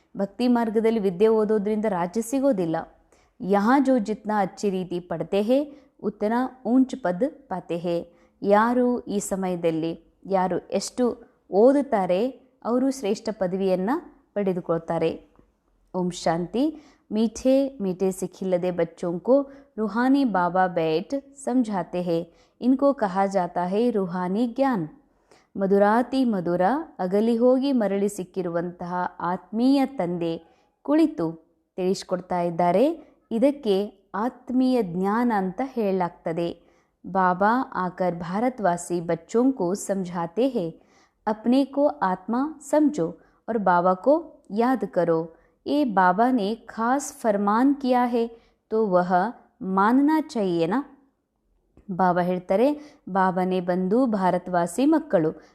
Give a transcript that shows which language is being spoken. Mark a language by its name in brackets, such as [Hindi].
[Kannada] ಭಕ್ತಿ ಮಾರ್ಗದಲ್ಲಿ ವಿದ್ಯೆ ಓದೋದ್ರಿಂದ ರಾಜ್ಯ ಸಿಗೋದಿಲ್ಲ. [Hindi] ಯಹಾ ಜೋ ಜಿತ್ನಾ ಅಚ್ಚಿ ರೀತಿ ಪಡ್ತೆ ಹೇ ಉತ್ತನ ಊಂಚ್ ಪದ್ ಪಾತೆ ಹೇ. [Kannada] ಯಾರು ಈ ಸಮಯದಲ್ಲಿ ಯಾರು ಎಷ್ಟು ಓದುತ್ತಾರೆ ಅವರು ಶ್ರೇಷ್ಠ ಪದವಿಯನ್ನು ಪಡೆದುಕೊಳ್ತಾರೆ. ಓಂ ಶಾಂತಿ. [Hindi] मीठे मीठे से खिलते बच्चों को रूहानी बाबा बैठ समझाते हैं. इनको कहा जाता है रूहानी ज्ञान. [Kannada] ಮಧುರಾತಿ ಮಧುರ ಅಗಲಿ ಹೋಗಿ ಮರಳಿ ಸಿಕ್ಕಿರುವಂತಹ ಆತ್ಮೀಯ ತಂದೆ ಕುಳಿತು ತಿಳಿಸ್ಕೊಡ್ತಾ ಇದ್ದಾರೆ. ಇದಕ್ಕೆ ಆತ್ಮೀಯ ಜ್ಞಾನ ಅಂತ ಹೇಳಲಾಗ್ತದೆ. [Hindi] ಬಾಬಾ ಆಕರ್ ಭಾರತವಾಸಿ ಬಚ್ಚೋं को समझाते हैं. अपने को आत्मा समझो और बाबा को याद करो. ये बाबा ने खास फरमान किया है तो वह मानना चाहिए ना. [Kannada] ಬಾಬಾ ಹೇಳ್ತಾರೆ, ಬಾಬಾನೇ ಬಂದು ಭಾರತವಾಸಿ ಮಕ್ಕಳು.